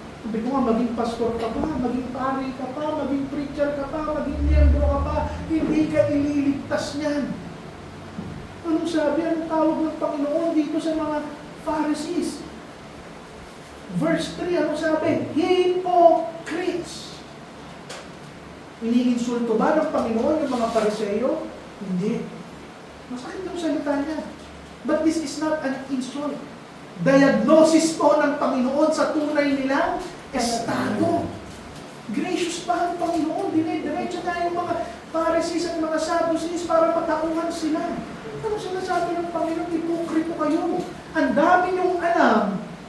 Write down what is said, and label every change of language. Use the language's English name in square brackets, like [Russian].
[Filipino] Sabi ko nga, maging pastor ka pa, maging pari ka pa, maging preacher ka pa, maging miyembro ka pa, hindi ka ililigtas niyan. Anong sabi? Anong tawag ng Panginoon dito sa mga Pharisees? Verse 3, ano sabi? Hypocrites. Iniinsulto ba ng Panginoon yung mga Pariseo? Hindi. Masakit yung salita niya. [English] But this is not an insult. [Filipino] Diagnosis to ng Panginoon sa tunay nilang estado. Gracious pa ang Panginoon. Dinediretso na yung mga Pharisees at mga Sadducees para patauhan sila. Ano sinasabi ng Panginoon? Hipokrito kayo. Ang dami niyong alam.